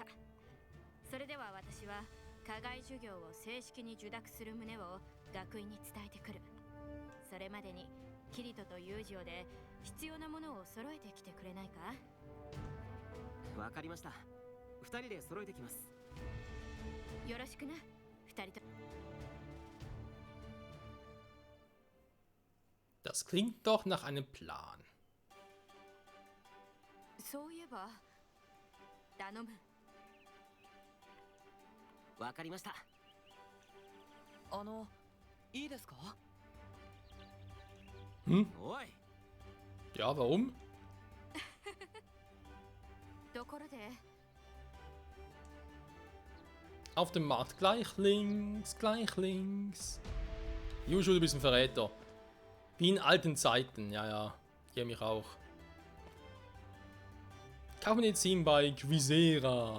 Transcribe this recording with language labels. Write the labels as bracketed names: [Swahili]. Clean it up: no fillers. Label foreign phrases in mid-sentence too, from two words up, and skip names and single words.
[Japanese] それでは私は課外授業を正式に受諾する旨を学院に伝えてくる。それまでにキリトとユージオで必要なものを揃えてきてくれないか。わかりました。2人で揃えてきます。よろしくな、2人と。 [German] Das klingt doch nach einem Plan. [Japanese] そういえば頼む。わかりました。いいですか？ Hm? おい。 [German] Ja, warum? [Japanese] ところで [German] Auf dem Markt gleich links, gleich links. Juju, du bist ein Verräter. Wie in alten Zeiten, ja, ja. Ich mich auch. Kaufmedizin bei Quisera.